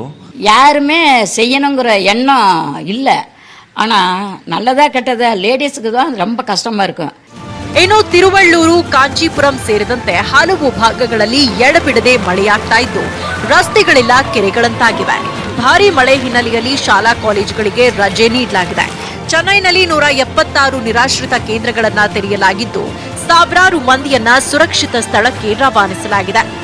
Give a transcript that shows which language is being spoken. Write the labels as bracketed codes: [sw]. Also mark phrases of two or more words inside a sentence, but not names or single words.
[ta] யாருமே செய்யணுங்கிற எண்ணம் இல்லை. ஆனால் நல்லதா கெட்டதா லேடிஸுக்கு தான் ரொம்ப கஷ்டமாக இருக்கும். [kn] ಇನ್ನು ತಿರುವಳ್ಳೂರು, ಕಾಂಚೀಪುರಂ ಸೇರಿದಂತೆ ಹಲವು ಭಾಗಗಳಲ್ಲಿ ಎಡಬಿಡದೆ ಮಳೆಯಾಗ್ತಾ ಇದ್ದು ರಸ್ತೆಗಳೆಲ್ಲ ಕೆರೆಗಳಂತಾಗಿವೆ. ಭಾರೀ ಮಳೆ ಹಿನ್ನೆಲೆಯಲ್ಲಿ ಶಾಲಾ ಕಾಲೇಜುಗಳಿಗೆ ರಜೆ ನೀಡಲಾಗಿದೆ. ಚೆನ್ನೈನಲ್ಲಿ 176 ನಿರಾಶ್ರಿತ ಕೇಂದ್ರಗಳನ್ನು ತೆರೆಯಲಾಗಿದ್ದು ಸಾವಿರಾರು ಮಂದಿಯನ್ನ ಸುರಕ್ಷಿತ ಸ್ಥಳಕ್ಕೆ ರವಾನಿಸಲಾಗಿದೆ.